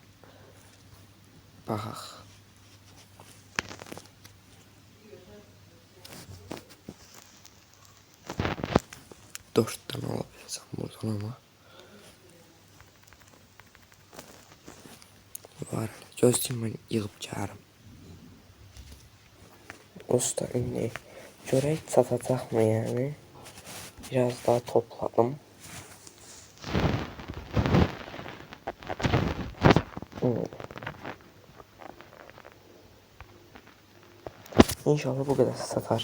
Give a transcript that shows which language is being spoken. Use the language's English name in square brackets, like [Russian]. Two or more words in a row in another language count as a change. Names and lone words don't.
[Azerbaijani] Baxaq. 4 tane alabilsəm buradan ama. Var. Gözləyim mən yığıb gələrəm. Usta indi görək satacaqmı yani? [Turkish] Biraz daha topladım. İnşallah bu kadar satar.